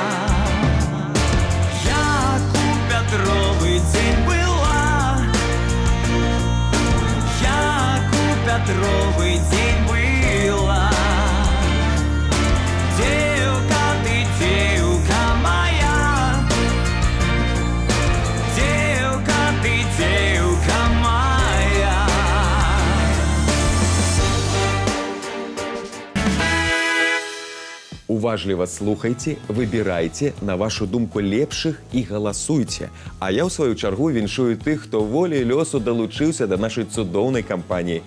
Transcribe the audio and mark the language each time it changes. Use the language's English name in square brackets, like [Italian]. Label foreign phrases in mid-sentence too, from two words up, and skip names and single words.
[Belarusian] Як у Пятровый день была, як у Пятровый день была. [Russian] Девка ты, девка моя, девка ты, девка моя. [Belarusian] Уважліва слухайте, выбірайце, на вашу думку лепшых і галасуйце. А я, ў сваю чаргу, віншую тых, хто волей лёсу далучыўся да нашай цудоўнай кампаніі.